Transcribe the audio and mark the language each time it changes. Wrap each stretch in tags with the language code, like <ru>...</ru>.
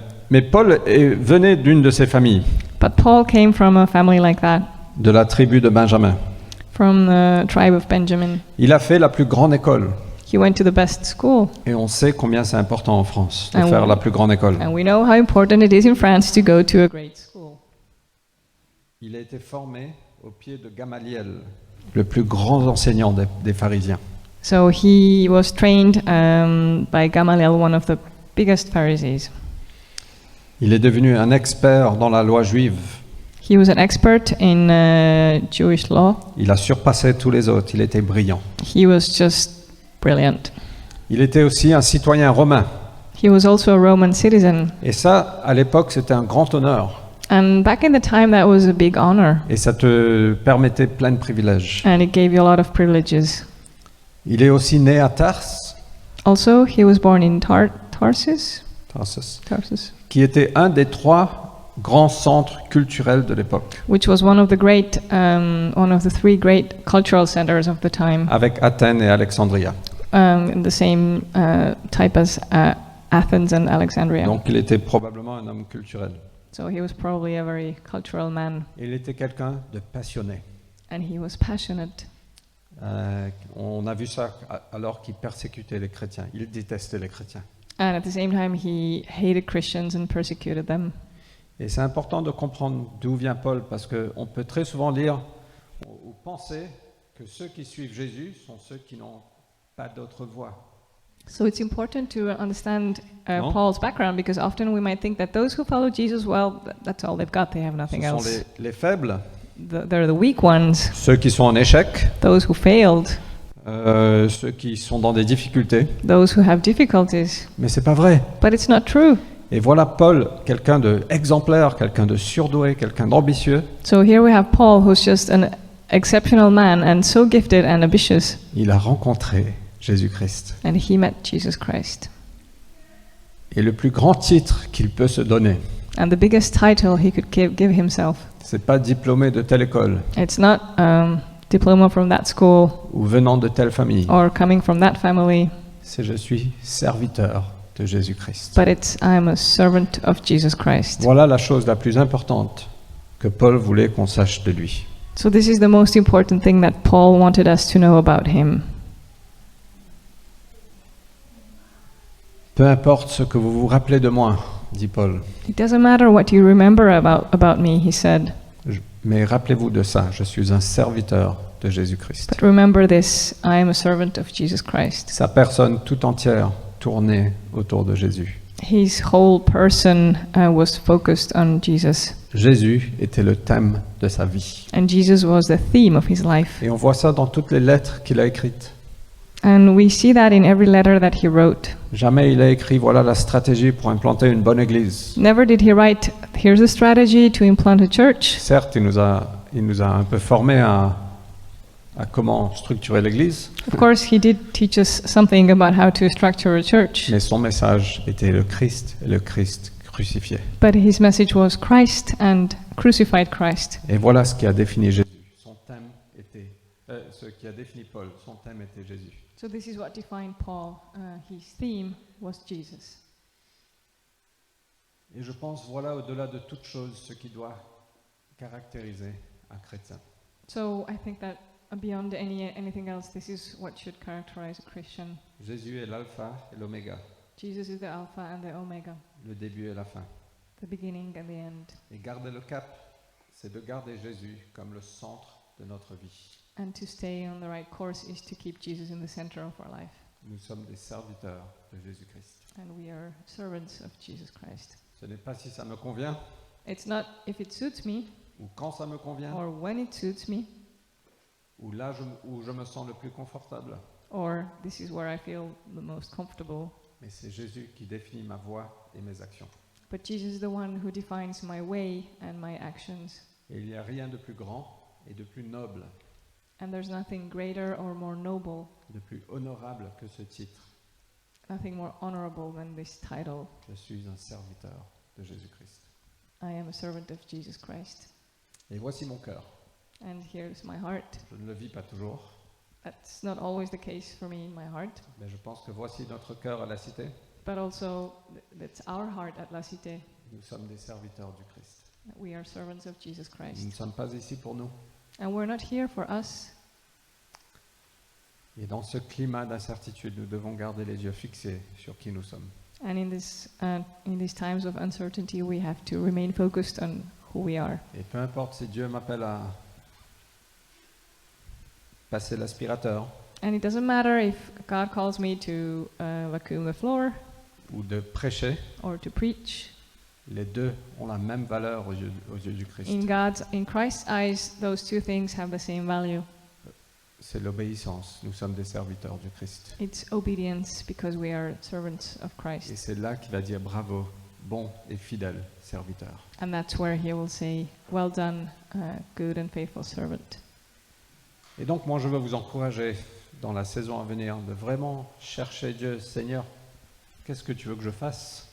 <fr>mais Paul venait d'une de ces familles,</fr> <en>But Paul came from a family like that,</en> <fr>de la tribu de Benjamin.</fr> <en>from the tribe of Benjamin.</en> <fr>Il a fait la plus grande école.</fr> <en>He went to the best school.</en> <fr>Et on sait combien c'est important en France de Ah faire oui. la plus grande école.</fr> <en>And we know how important it is in France to go to a great school.</en> <fr>Il a été formé au pied de Gamaliel, le plus grand enseignant des pharisiens.</fr> <en>So he was trained by Gamaliel, one of the biggest Pharisees.</en> <fr>Il est devenu un expert dans la loi juive.</fr> <en>He was an expert in Jewish law.</en> <fr>Il a surpassé tous les autres. Il était brillant.</fr> <en>He was just brilliant.</en> <fr>Il était aussi un citoyen romain.</fr> <en>He was also a Roman citizen.</en> <fr>Et ça, à l'époque, c'était un grand honneur.</fr> <en>And back in the time, that was a big honor.</en> <fr>Et ça te permettait plein de privilèges.</fr> <en>And it gave you a lot of privileges.</en> <fr>Il est aussi né à Tarse,</fr> <en>Also, he was born in Tarsus,</en> <fr>qui était un des 3 grands centres culturels de l'époque,</fr> <en>which was one of the 3 great cultural centers of the time,</en> <fr>avec Athènes et Alexandria.</fr> <en>in the same type as Athens and Alexandria.</en> <fr>Donc il était probablement un homme culturel.</fr> <en>So he was probably a very cultural man,</en> <fr>Il était quelqu'un de passionné.</fr> <en>and he was passionate.</en> <fr>On a vu ça alors qu'il persécutait les chrétiens. Il détestait les chrétiens.</fr> <en>And at the same time, he hated Christians and persecuted them.</en> <fr>Et c'est important de comprendre d'où vient Paul, parce qu'on peut très souvent lire ou penser que ceux qui suivent Jésus sont ceux qui n'ont pas d'autre voie.</fr> <en>So it's important to understand No? Paul's background, because often we might think that those who follow Jesus, well, that's all they've got. They have</en> <fr>Ce</fr> <en>nothing</en> <fr>sont</fr> <en>else.</en> <fr>les faibles,</fr> <en>They're the weak ones,</en> <fr>ceux qui sont en échec,</fr> <en>those who failed,</en> <fr>ceux qui sont dans des difficultés.</fr> <en>those who have difficulties.</en> <fr>Mais c'est pas vrai.</fr> <en>But it's not true.</en> <fr>Et voilà Paul, quelqu'un d'exemplaire, quelqu'un de surdoué, quelqu'un d'ambitieux.</fr> <en>So here we have Paul, who's just an exceptional man and so gifted and ambitious,</en> <fr>Il a rencontré Jésus-Christ.</fr> <en>and he met Jesus Christ.</en> <fr>Et le plus grand titre qu'il peut se donner,</fr> <en>And the biggest title he could give himself,</en> <fr>c'est pas diplômé de telle école</fr> <en>it's not diploma from that school</en> <fr>ou venant de telle famille.</fr> <en>or coming from that family,</en> <fr>C'est je suis serviteur de Jésus-Christ.</fr> <en>but it's I am a servant of Jesus Christ.</en> <fr>Voilà la chose la plus importante que Paul voulait qu'on sache de lui.</fr> <en>So this is the most important thing that Paul wanted us to know about him.</en> <fr>Peu importe ce que vous vous rappelez de moi, dit Paul,</fr> <en>It doesn't matter what you remember about me, he said,</en> <fr>mais rappelez-vous de ça, je suis un serviteur de Jésus-Christ.</fr> <en>but remember this, I am a servant of Jesus Christ.</en> <fr>Sa personne tout entière tournée autour de Jésus.</fr> <en>His whole person was focused on Jesus,</en> <fr>Jésus était le thème de sa vie.</fr> <en>and Jesus was the theme of his life.</en> <fr>Et on voit ça dans toutes les lettres qu'il a écrites.</fr> <en>And we see that in every letter that he wrote.</en> <fr>Jamais il a écrit, voilà la stratégie pour implanter une bonne église.</fr> <en>Never did he write, here's a strategy to implant a church.</en> <fr>Certes, il nous a un peu formés à comment structurer l'église,</fr> <en>Of course, he did teach us something about how to structure a church,</en> <fr>mais son message était le Christ et le Christ crucifié.</fr> <en>but his message was Christ and crucified Christ.</en> <fr>Et voilà ce qui a défini Jésus. Son thème était, ce qui a défini Paul, son thème était Jésus.</fr> <en>So this is what defined Paul. His theme was Jesus.</en> <fr>Et je pense, voilà, au-delà de toute chose, ce qui doit caractériser un chrétien.</fr> <en>So I think that beyond anything else, this is what should characterize a Christian.</en> <fr>Jésus est l'alpha et l'oméga,</fr> <en>Jesus is the Alpha and the Omega,</en> <fr>le début et la fin.</fr> <en>the beginning and the end.</en> <fr>Et garder le cap, c'est de garder Jésus comme le centre de notre vie.</fr> <en>And to stay on the right course is to keep Jesus in the center of our life.</en> <fr>Nous sommes des serviteurs de Jésus-Christ.</fr> <en>And we are servants of Jesus Christ.</en> <fr>Ce n'est pas si ça me convient,</fr> <en>It's not if it suits me</en> <fr>ou quand ça me convient,</fr> <en>or when it suits me,</en> <fr>ou là où je me sens le plus confortable.</fr> <en>or this is where I feel the most comfortable.</en> <fr>Mais c'est Jésus qui définit ma voie et mes actions.</fr> <en>But Jesus is the one who defines my way and my actions.</en> <fr>Et il n'y a rien de plus grand et de plus noble,</fr> <en>And there's nothing greater or more noble,</en> <fr>de plus honorable que ce titre.</fr> <en>nothing more honorable than this title.</en> <fr>Je suis un serviteur de Jésus-Christ.</fr> <en>I am a servant of Jesus Christ.</en> <fr>Et voici mon cœur.</fr> <en>And here's my heart.</en> <fr>Je ne le vis pas toujours,</fr> <en>That's not always the case for me in my heart,</en> <fr>mais je pense que voici notre cœur à la cité.</fr> <en>but also that's our heart at La Cité.</en> <fr>Nous sommes des serviteurs du Christ.</fr> <en>We are servants of Jesus</en> <fr>Nous ne</fr> <en>Christ.</en> <fr>sommes pas ici pour nous.</fr> <en>And we're not here for us.</en> <fr>Et dans ce climat d'incertitude, nous devons garder les yeux fixés sur qui nous sommes.</fr> <en>And in these times of uncertainty, we have to remain focused on who we are.</en> <fr>Et peu importe si Dieu m'appelle à passer l'aspirateur</fr> <en>And it doesn't matter if God calls me to vacuum the floor</en> <fr>ou de prêcher,</fr> <en>or to preach.</en> <fr>les deux ont la même valeur aux yeux du Christ.</fr> <en>In Christ's eyes, those two things have the same value.</en> <fr>C'est l'obéissance. Nous sommes des serviteurs du Christ.</fr> <en>It's obedience because we are servants of</en> <fr>Et</fr> <en>Christ.</en> <fr>c'est là qu'il va dire bravo, bon et fidèle serviteur.</fr> <en>And that's where he will say, well done, good and faithful servant.</en> <fr>Et donc moi je veux vous encourager dans la saison à venir de vraiment chercher Dieu. Seigneur, qu'est-ce que tu veux que je fasse?</fr>